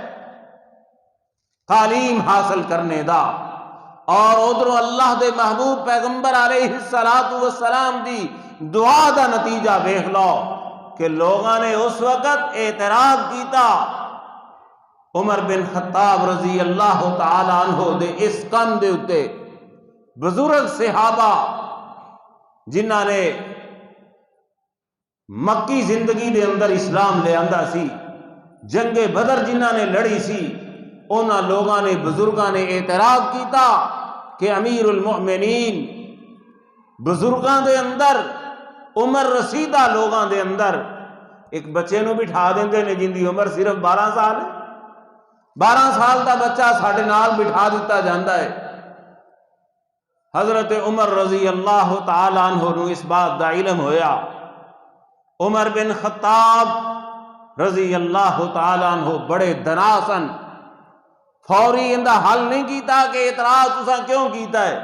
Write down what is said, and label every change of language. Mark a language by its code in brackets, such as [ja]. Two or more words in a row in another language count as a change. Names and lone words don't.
[pa] تعلیم حاصل کرنے دا، اور ادھروں اللہ دے محبوب پیغمبر علیہ الصلوۃ والسلام دی دعا دا نتیجہ ویکھ لو کہ لوگاں نے اس وقت اعتراض کیتا عمر بن خطاب رضی اللہ تعالی عنہ دے اس کم دے اتے۔ بزرگ صحابہ جنہاں نے مکی زندگی دے اندر اسلام لے آندا سی، جنگ بدر جنہاں نے لڑی سی، انہاں لوگاں نے بزرگاں نے اعتراض کیتا کہ امیر المؤمنین بزرگاں دے اندر عمر رسیدہ لوگاں دے اندر ایک بچے نو بٹھا دیندے نے جن دی عمر صرف 12 سال ہے، 12 سال دا بچہ ساڈے نال بٹھا دیتا جاندا ہے۔ حضرت عمر رضی اللہ تعالی عنہ نو اس بات دا علم ہویا، عمر بن خطاب رضی اللہ تعالی عنہ بڑے دناسن، فوری اندہ حل نہیں کیتا کہ اعتراض تساں کیوں کیتا ہے۔